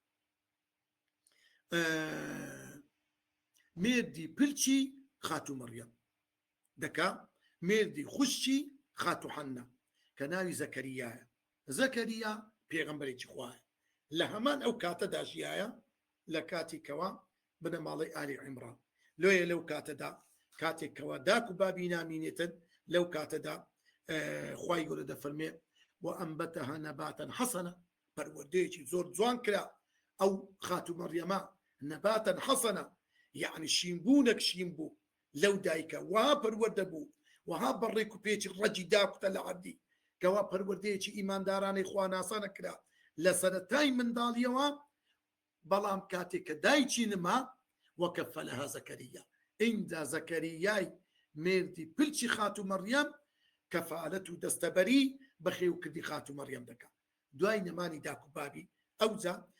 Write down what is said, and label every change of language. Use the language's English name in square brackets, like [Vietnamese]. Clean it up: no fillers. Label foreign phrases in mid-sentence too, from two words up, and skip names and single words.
[Central Kurdish] مێردی پلچی خاتو مەریەم دەکا مێردی خوشتی خاتو حەنە کە ناوی زەکەریایە زەکەریا پێغەمبەرێکی خوایە لە هەمان ئەو کاتە داژیایە لە کاتی کەوا بنە ماڵی ئالی عیمران لۆیە لەو کاتەدا کاتێکەوە داک و بابی نامینێتن لەو کاتەدا خوای گەورە دەفەرمێ [Arabic] وأنبتها نباتا حسنا [Central Kurdish] پەروەردەیەکی زۆر جوان کرا ئەو خاتو مەریەمە [Arabic] نباتا حسنا [Central Kurdish] يعني شینبوونەک شین بوو لەو دایکە وها پەروەردە بوو وها بەڕێک و پێچی ڕەجی داکوتە لە عەردی کەوا پەروەردەیەکی ئیماندارانەی خوا ناسانە کرا لە سەرەتای منداڵیەوە بەڵام کاتێک کە دایکی نما وەکەفەلەها زەکەریا ئینجا زەکەریای مێردی پلچی خاتو مەریەم کەفالەت و دەستەبەری بەخێو کردی خاتو مەریەم دەکا دوای نەمانی داک و بابی ئەوجا